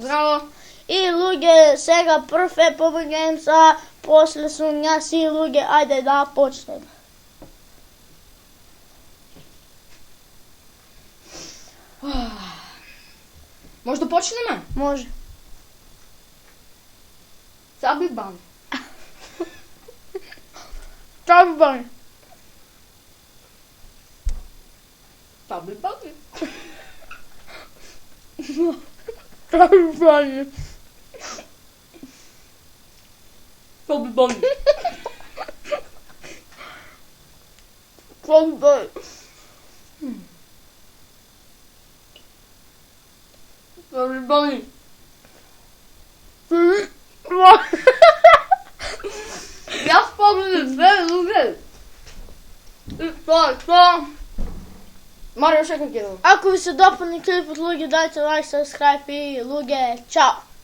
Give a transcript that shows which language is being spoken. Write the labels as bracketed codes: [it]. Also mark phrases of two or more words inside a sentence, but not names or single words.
[mk] Браво! И луѓе, сега прв е PUBG Games, а после сум јас и луѓе, ајде да почнеме. Може да почнеме? Може. Chubby Body. Chubby Body. Chubby Body. Chubby Body. Chubby Body. Chubby Body. Chubby Body. Јас помним две луѓе. И тоа. Марио Шека ќе да. Ако ви се допадне клипот, луѓе, дайте лайк, subscribe и луѓе, чао!